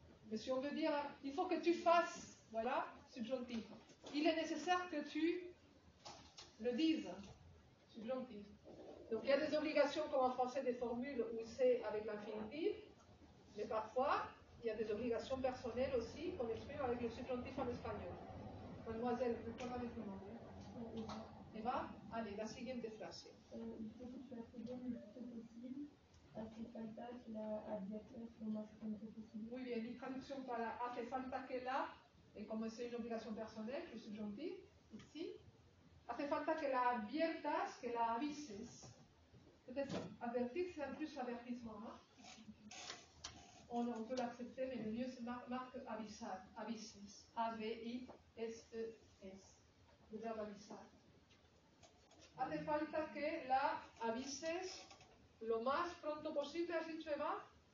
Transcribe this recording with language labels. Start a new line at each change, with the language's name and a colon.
French: Mais si on veut dire, il faut que tu fasses, voilà, subjonctif. Il est nécessaire que tu le dises, subjonctif. Donc il y a des obligations comme en français, des formules où c'est avec l'infinitif, mais parfois il y a des obligations personnelles aussi qu'on exprime avec le subjonctif en espagnol.
Spanish: Mademoiselle, ¿cómo me demandé? Eva, allez, la siguiente frase.
French: Il faut que tu accélères le plus tôt possible.
Spanish: Hace falta que la adviertas lo más pronto posible. Muy bien, y traducción para hace falta que la,
French: et comme c'est une obligation personnelle, le subjonctif, ici,
Spanish: hace falta que la adviertas, que la avises.
French: Peut-être avertir, c'est un plus avertissement. Hein? On peut l'accepter, mais le mieux c'est marque avisar, avises. A-V-I-S-E-S. Le verbe avisar.
Spanish: Hace falta que la avises lo más pronto posible, ¿has dicho Eva?